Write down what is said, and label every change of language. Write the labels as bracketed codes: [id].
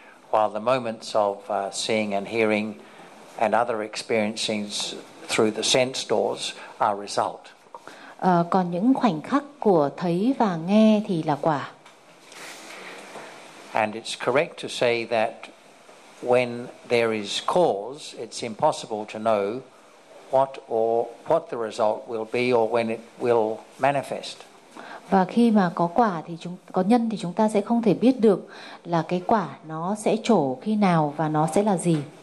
[en] While the moments of seeing and hearing and other experiences through the sense doors are result. [vi] Còn những khoảnh khắc của thấy và nghe thì là quả. [en] And it's correct to say that when there is cause, it's impossible to know what the result will be or when it will manifest. [vi] Và khi mà có quả thì chúng có nhân thì chúng ta sẽ không thể biết được là cái quả nó sẽ trổ khi nào và nó sẽ là gì.